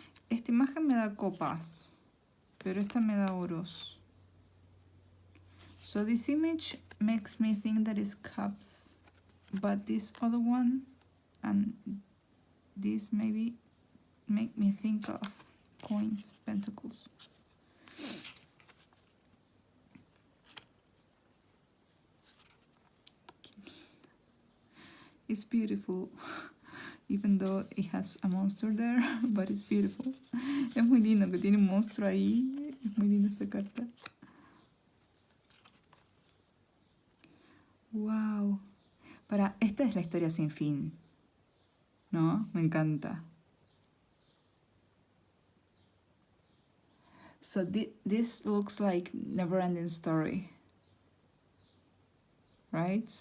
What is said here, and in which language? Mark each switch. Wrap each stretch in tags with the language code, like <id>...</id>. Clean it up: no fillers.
<es>Esta imagen me da copas, pero esta me da oros.</es> <en>So this image makes me think that it's cups, but this other one and this maybe make me think of coins, pentacles. It's beautiful, even though it has a monster there, but it's beautiful.</en> <es>Es muy lindo que tiene un monstruo ahí, es muy linda esta carta. Wow. Esta es la historia sin fin, ¿no? Me encanta.</es> <en>So this looks like never-ending story, right?</en>